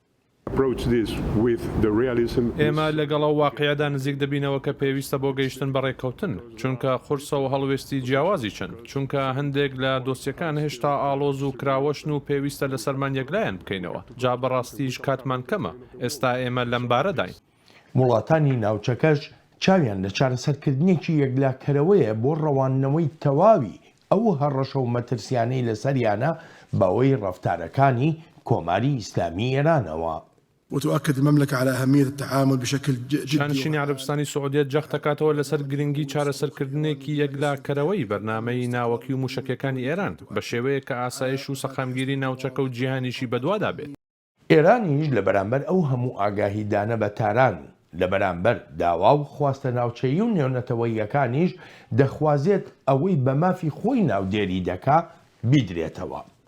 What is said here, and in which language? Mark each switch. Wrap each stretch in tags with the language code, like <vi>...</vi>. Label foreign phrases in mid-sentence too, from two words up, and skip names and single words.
<ckb>ئێمە لەگەڵ ئەو واقعەدا نزیک دەبینەوە کە پێویستە بۆ گەیشتن بە ڕێکەوتن چونکە قورسە و هەڵوێستی جیاوازی چن چونکە هەندێک لە دۆسیەکان هێشتا ئاڵۆز و کراوەشن و پێویستە لە سەرمان یەکلایەن بکەینەوە جا بەڕاستیش کاتمان کەمە ئێستا ئێمە لەم بارەداین. وڵاتانی ناوچەکەش چاویان لە چارەسەرکردنێکی یەکلاکەرەوەیە بۆ ڕەوانەوەی تەواوی ئەو هەڕەشە و مەترسیانەی لەسەریانە بەوەی ڕەفتارەکانی کۆماری ئیسلامی ئێرانەوە.</ckb> <ar>وتؤكد المملكة على أهمية التعامل بشكل جدي.</ar> <ckb>شانشینی عربستانی سعودیت جەخت دەکاتەوە لەسەر گرنگی چارەسەرکردنێکی یەکلاکەرەوەی بەرنامەی ناوەکی و موشکەکانی ئێران بە شێوەیە کە ئاسایش و سەقامگیری ناوچەکە و جیهانیشی بەدوادا بێت. ئێرانیش لە بەرامبەر ئەو هەموو ئاگاهیدانە بە تاران لە بەرامبەر داوا و خواستە ناوچەیی و نێونەتەوەییەکانیش دەخوازێت ئەوەی بە مافی خۆی ناودێری دەکا بیدرێتەوە.</ckb>